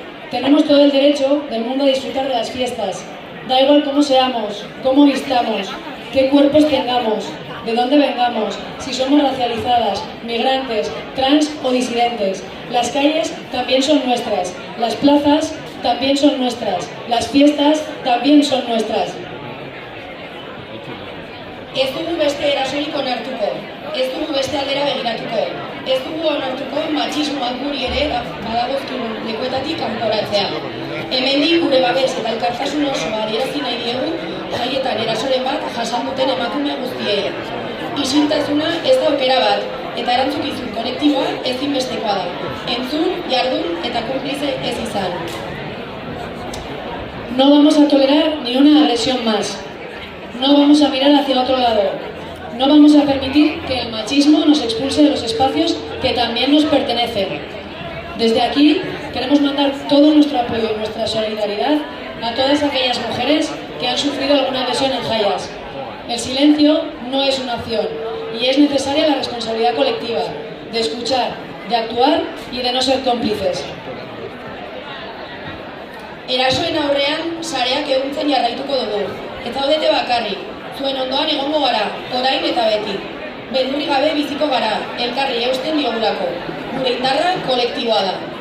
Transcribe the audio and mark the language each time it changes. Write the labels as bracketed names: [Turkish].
[Spanish] Tenemos todo el derecho del mundo a disfrutar de las fiestas, da igual cómo seamos, cómo vistamos, qué cuerpos tengamos, de dónde vengamos, si somos racializadas, migrantes, trans o disidentes. Las calles también son nuestras, las plazas también son nuestras, las fiestas también son nuestras. [Basque] Ez dugu beste erasorik onartuko, ez dugu beste aldera begiratuko, ez dugu onartuko matxismoak guri ere badagozkigun lekuetatik kanporatzea. Hemendik gure babes eta elkartasun osoa adierazi nahi diegu jaietan erasoren bat jasan duten emakume guztiei. Isiltasuna ez da aukera bat, eta erantzukizun kolektiboa ezinbestekoa da. Entzun, jardun eta konplize ez izan. [Spanish] No vamos a tolerar ni una agresión más. No vamos a mirar hacia otro lado. No vamos a permitir que el machismo nos expulse de los espacios que también nos pertenecen. Desde aquí queremos mandar todo nuestro apoyo y nuestra solidaridad a todas aquellas mujeres que han sufrido alguna lesión en Hayas. El silencio no es una opción y es necesaria la responsabilidad colectiva, de escuchar, de actuar y de no ser cómplices. [Basque] Erasoen aurrean sareak eguntzen jarraituko dugu. Ez zaudete bakarrik, zuen ondoan egongo gara, orain eta beti. Beldurrik gabe biziko gara, elkarri eusten diogulako. Gure indarra kolektiboa da.